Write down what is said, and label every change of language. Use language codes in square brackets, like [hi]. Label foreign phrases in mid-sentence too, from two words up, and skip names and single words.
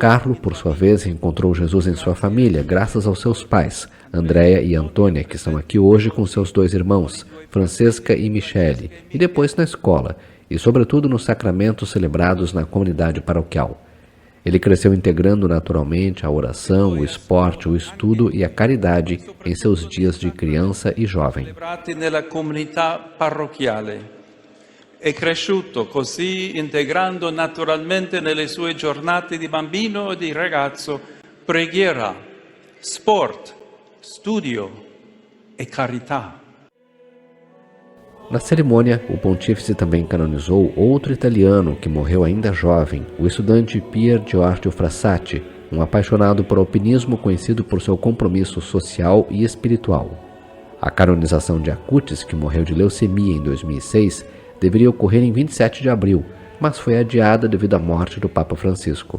[pt] Carlo, por sua vez, encontrou Jesus em sua família, graças aos seus pais, Andréa e Antônia, que estão aqui hoje com seus 2 irmãos, Francesca e Michele, e depois na escola, e sobretudo nos sacramentos celebrados na comunidade paroquial. Ele cresceu integrando naturalmente a oração, o esporte, o estudo e a caridade em seus dias de criança e jovem. [it] È cresciuto così, integrando naturalmente nelle sue giornate di bambino e di ragazzo preghiera, sport, studio e carità. [pt] Na cerimônia, o pontífice também canonizou outro italiano que morreu ainda jovem, o estudante Pier Giorgio Frassati, um apaixonado por alpinismo conhecido por seu compromisso social e espiritual. A canonização de Acutis, que morreu de leucemia em 2006, deveria ocorrer em 27 de abril, mas foi adiada devido à morte do Papa Francisco.